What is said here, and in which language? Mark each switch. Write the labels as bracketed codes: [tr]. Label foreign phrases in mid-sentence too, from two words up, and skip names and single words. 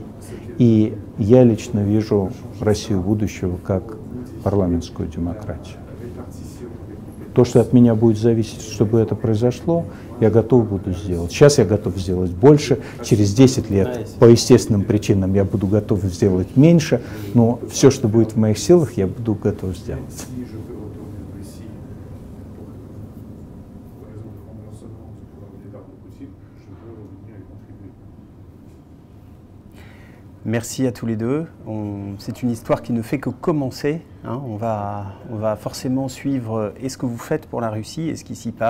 [ru] И я лично вижу Россию будущего как парламентскую демократию. То, что от меня будет зависеть, чтобы это произошло, я готов буду сделать. Сейчас я готов сделать больше, через 10 лет по естественным причинам я буду готов сделать меньше, но все, что будет в моих силах, я буду готов сделать. [fr] Merci à tous les deux. C'est une histoire qui ne fait que commencer. Hein. On va forcément suivre ce que vous faites pour la Russie et ce qui s'y passe.